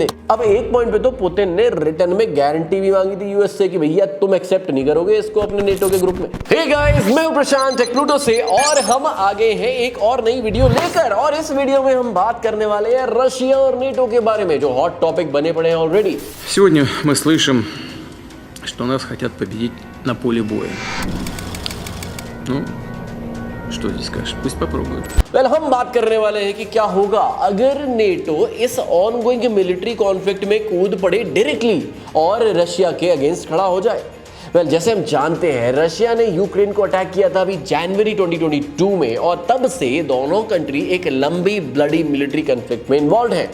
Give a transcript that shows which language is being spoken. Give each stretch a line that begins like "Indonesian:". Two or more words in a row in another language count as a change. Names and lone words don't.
Hindi: अब एक पॉइंट पे तो पुतिन ने रिटर्न में गारंटी भी मांगी थी यूएस से कि भैया तुम एक्सेप्ट नहीं करोगे इसको अपने नेटो के ग्रुप में।
English: hey guys,
Hindi: मैं हूं प्रशांत प्लूटो से और हम आगे हैं एक और नई वीडियो लेकर। और इस वीडियो में हम बात करने वाले हैं रशिया और नेटो के बारे में, जो
English: hot topic
Hindi: बने पड़े हैं ऑलरेडी।
Russian: Сегодня мы слышим, что нас хотят победить на поле боя. Ну, что здесь скажешь? Пусть попробуют.
Hindi: हम बात करने वाले हैं कि क्या होगा अगर नेटो इस
English: ongoing military conflict
Hindi: में कूद पड़े डायरेक्टली और रशिया के अगेंस्ट खड़ा हो जाए। जैसे हम जानते हैं रशिया ने यूक्रेन को अटैक किया था अभी जनवरी 2022 में, और तब से दोनों कंट्री एक लंबी
English: bloody military conflict
Hindi: में इन्वॉल्व है।